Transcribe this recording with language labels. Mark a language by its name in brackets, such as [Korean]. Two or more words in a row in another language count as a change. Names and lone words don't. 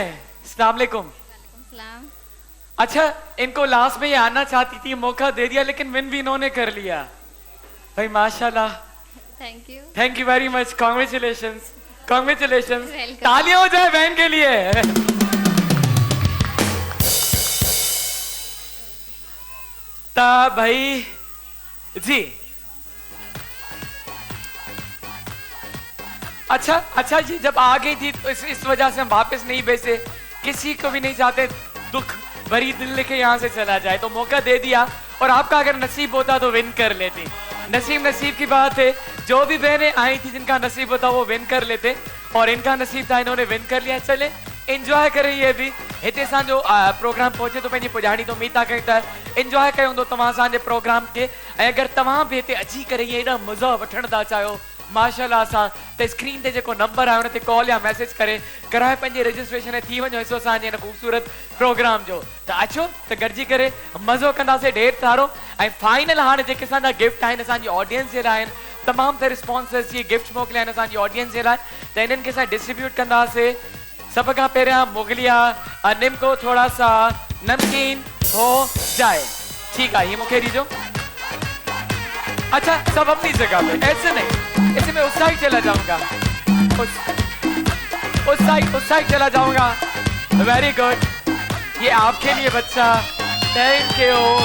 [Arabic] السلام عليكم. [Hindi] सलाम। अच्छा, इनको लास्ट में ये आना चाहती थी, मौका दे दिया, लेकिन विन भी इन्होंने कर लिया। भाई माशाल्लाह, [English] Thank you. Thank you very much, congratulations, congratulations. Welcome. [Hindi] तालियां हो जाए बहन के लिए। ता भाई जी, अच्छा जी, जब आ गई थी तो इस वजह से हम वापस नहीं भेजते, किसी को भी नहीं चाहते दुख भरी दिल लेके यहाँ से चला जाए, तो मौका दे दिया। और आपका अगर नसीब होता तो विन कर लेती। नसीब की बात है, जो भी बहनें आई थी जिनका नसीब होता वो विन कर लेते, और इनका नसीब था, इन्होंने विन कर लिया। चले एंजॉय करें, [Sindhi] ये भी हिते जो प्रोग्राम पहुंचे तो पंहिंजी पुॼाणी तो उम्मीद था कयूं था एंजॉय कयो हूंदो तव्हां असांजे प्रोग्राम के। ऐं अगरि तव्हां बि हिते अची करे इहे एॾा मज़ा वठण था चाहियो माशाल्लाह सां, त स्क्रीन ते जेको नंबर आहे उन ते कॉल या मैसेज करे कराए पंहिंजी रजिस्ट्रेशन ऐं थी वञो हिसो असांजे हिन ख़ूबसूरत प्रोग्राम जो। त अचो त गॾिजी करे मज़ो कंदासीं ढेर सारो। ऐं फाइनल हाणे जेके असांजा गिफ्ट आहिनि असांजी ऑडियंस जे लाइ आहिनि, तमामु सारे स्पॉन्सर्स जी गिफ्ट मोकिलिया आहिनि असांजी ऑडियंस जे लाइ, त इन्हनि खे असां डिस्ट्रीब्यूट कंदासीं। सब खां पहिरियां मुगलिया निम्को [Hindi] थोड़ा सा नमकीन हो जाए, ठीक है, [Sindhi] ये मुझे दीजो। [Hindi] अच्छा, सब अपनी जगह पे, ऐसे नहीं, ऐसे मैं उस साइड चला जाऊंगा, उस साइड चला जाऊंगा। [English] Very good, [Hindi] ये आपके लिए बच्चा, [English] Thank you.